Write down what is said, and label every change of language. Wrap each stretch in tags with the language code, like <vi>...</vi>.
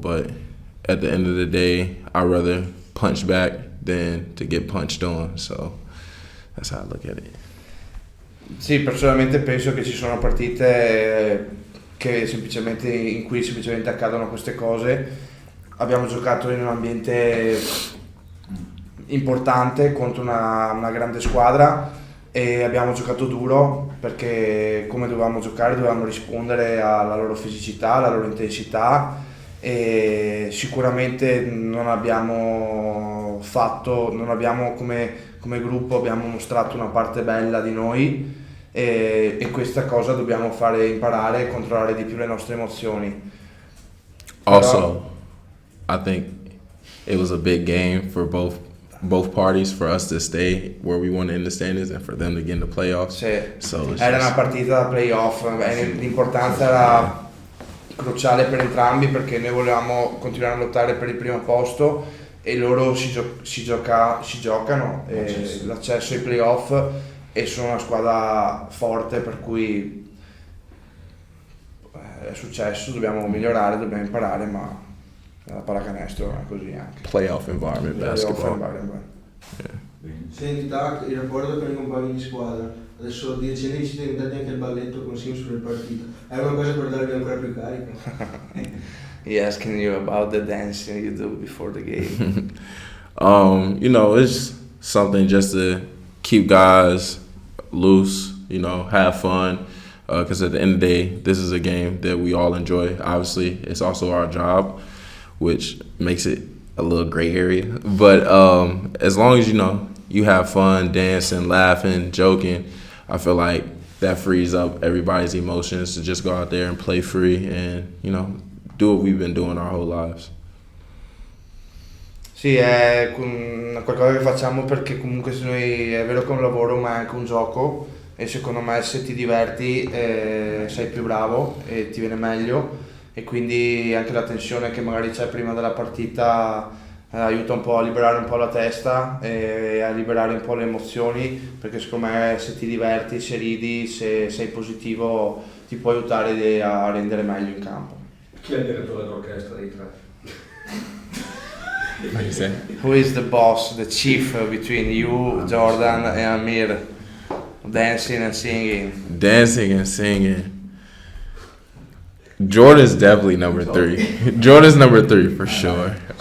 <en>But at the end of the day, I'd rather punch back than to get punched on. So that's how I look at it.</en> <it>Sì, personalmente penso che ci sono partite in cui semplicemente accadono queste cose. Abbiamo giocato in un ambiente importante contro una grande squadra e abbiamo giocato duro, perché come dovevamo giocare dovevamo rispondere alla loro fisicità, alla loro intensità, e sicuramente non abbiamo come gruppo abbiamo mostrato una parte bella di noi, e questa cosa dobbiamo fare imparare e controllare di più le nostre emozioni.</it> <en>Also, I think it was a big game for both parties, for us to stay where we wanted in the standings and for them to get in the playoffs.</en> <it>Sì,</it> <en>So</en> <it>era una partita da playoff, l'importanza era cruciale per entrambi, perché noi volevamo continuare a lottare per il primo posto e loro si giocano l'accesso ai playoff, e sono una squadra forte, per cui è successo, dobbiamo migliorare, dobbiamo imparare, ma la pallacanestro è così anche.</it> <en>playoff environment basketball.</en> <it>Senti Tac, il rapporto con i compagni di squadra, adesso di recente vi siete inventati anche il balletto con Sim sulle partite, è una cosa per darvi ancora più carica?</it> <en>He asking you about the dancing you do before the game. It's something just to keep guys loose, have fun, because at the end of the day, this is a game that we all enjoy. Obviously, it's also our job, which makes it a little gray area. But as long as, you have fun, dancing, laughing, joking, I feel like that frees up everybody's emotions to just go out there and play free and, do what we've been doing our whole lives.</en> <it>Sì, è qualcosa che facciamo perché comunque è vero che è un lavoro, ma è anche un gioco, e secondo me se ti diverti sei più bravo e ti viene meglio, e quindi anche la tensione che magari c'è prima della partita aiuta un po' a liberare un po' la testa e a liberare un po' le emozioni, perché secondo me se ti diverti, se ridi, se sei positivo ti può aiutare a rendere meglio in campo. Chi è il direttore d'orchestra dei tre?</it> <en>What you say? Who is the boss, the chief between you, Jordan and Amir? Dancing and singing. Dancing and singing. Jordan's definitely number 3. Jordan's number 3 for sure.</en>